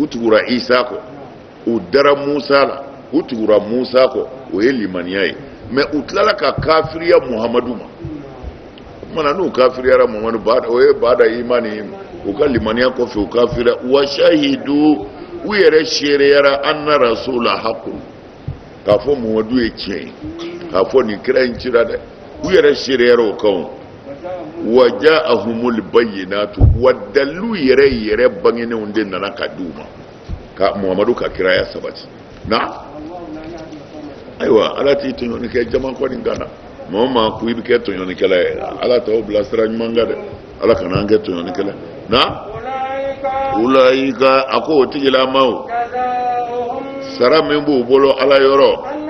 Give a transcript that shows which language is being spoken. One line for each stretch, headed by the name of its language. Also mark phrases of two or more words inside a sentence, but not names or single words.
Bambara: tugura Isa kɔ u dara Musa la u tugura Musa kɔ o ye limaniya ye mais u tilala ka kafiriya Muhamadu ma mana n'u kafiriyara Muhamadu o ye
Arabic: بعد إيمانهم
Bambara: u ka limaniya kɔfɛ u kafira
Arabic: وشهدوا
Bambara: u yɛrɛ seereyara
Arabic: أن الرسول حق
Bambara: k'a fɔ Muhamadu ye tiɲɛ ye k'a fɔ nin kira in cira dɛ u yɛrɛ seereyara o kan
Arabic: وجاءهم البينات
Bambara: wa dallu yɛrɛ bangenenw de nana ka di u ma ka Muhamadu ka kiraya sabati na ayiwa ala t'i tɔɲɔni kɛ jama kɔni gana maa maa ko i bɛ kɛ tɔɲɔnikɛla ye ala t'aw bila sira ɲuman kan dɛ ala kana an kɛ tɔɲɔnikɛla na ulayika a ko o tigilamaw sara min b'u bolo ala yɔrɔ